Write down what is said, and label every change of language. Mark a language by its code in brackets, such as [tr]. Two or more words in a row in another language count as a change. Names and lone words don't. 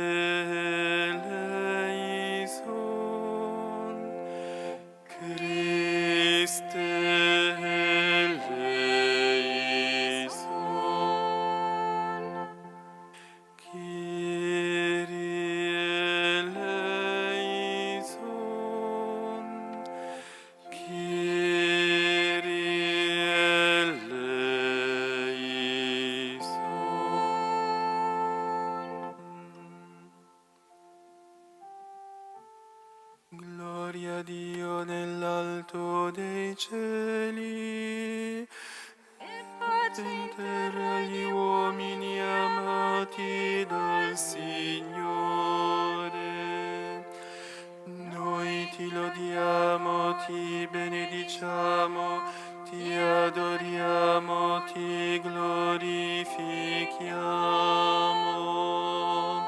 [el] eleison, Christe eleison, Kyrie eleison, Kyrie eleison. [it] Gloria a Dio nell'alto dei cieli, E pace in terra agli uomini amati dal Signore. Noi ti lodiamo, ti benediciamo, ti adoriamo, ti glorifichiamo.